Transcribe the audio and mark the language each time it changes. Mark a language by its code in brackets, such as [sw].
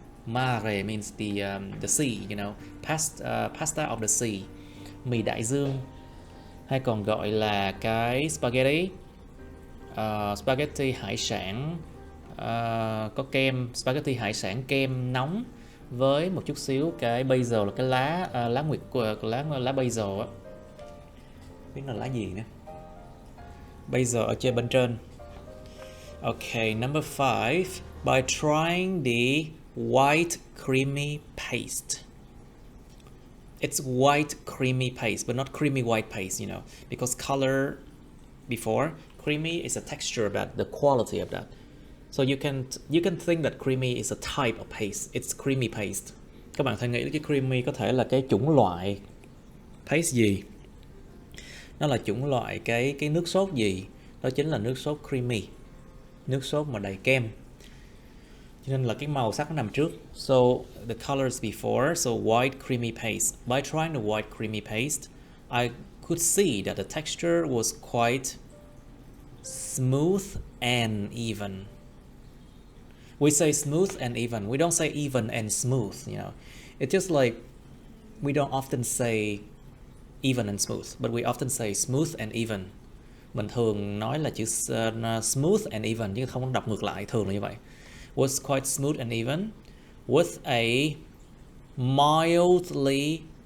[en] Mare means the sea, [vi] you know, pasta of the sea, mì đại dương, hay còn gọi là cái spaghetti, spaghetti hải sản, có kem, spaghetti hải sản kem nóng với một chút xíu cái basil là cái lá nguyệt của lá basil á, biết là lá gì nữa, basil ở trên bên trên. [en] Okay, number 5, by trying the white creamy paste. It's white creamy paste, but not creamy white paste, you know, because color before, creamy is a texture about the quality of that. So you can think that creamy is a type of paste. It's creamy paste. [vi] Các bạn thể nghĩ cái creamy có thể là cái chủng loại paste gì? Nó là chủng loại cái nước sốt gì? Đó chính là nước sốt creamy. Nước sốt mà đầy kem. Cho nên là cái màu sắc nó nằm trước. [en] So the colors before, so white creamy paste. By trying the white creamy paste, I could see that the texture was quite smooth and even. We say smooth and even. We don't say even and smooth, you know. It's just like we don't often say even and smooth, but we often say smooth and even. [vi] Mình thường nói là chữ [en] smooth and even [vi] chứ không đọc ngược lại, thường là như vậy. [en] Was quite smooth and even with a mildly